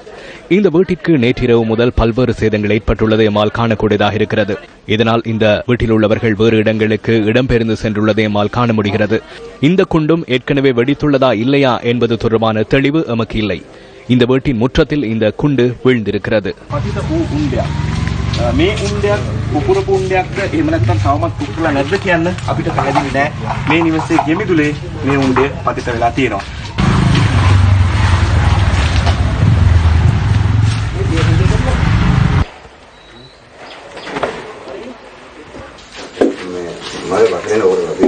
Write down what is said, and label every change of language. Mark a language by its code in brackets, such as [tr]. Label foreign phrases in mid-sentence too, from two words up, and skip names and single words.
[ta] இந்த வீட்டிற்கு நேற்றிரவு முதல் பல்வேறு சேதங்கள் ஏற்பட்டுள்ளதை எம்மால் காணக்கூடியதாக இருக்கிறது. இதனால் இந்த வீட்டில் உள்ளவர்கள் வேறு இடங்களுக்கு இடம்பெயர்ந்து சென்றுள்ளதை எம்மால் காண முடிகிறது. இந்த குண்டும் ஏற்கனவே வெடித்துள்ளதா இல்லையா என்பது தொடர்பான தெளிவு எமக்கு இல்லை. இந்த வீட்டின் முற்றத்தில் இந்த குண்டு வீழ்ந்திருக்கிறது. [si] මේ උණ්ඩයක් කුකුරපු උණ්ඩයක්ද එහෙම නැත්නම් තවමත් කුකුරලා නැද්ද කියන්න අපිට පැහැදිලි නෑ. මේ නිවසේ ගෙමිදුලේ මේ උණ්ඩය පතිත වෙලා තියෙනවා. මම වටේන ඕරලා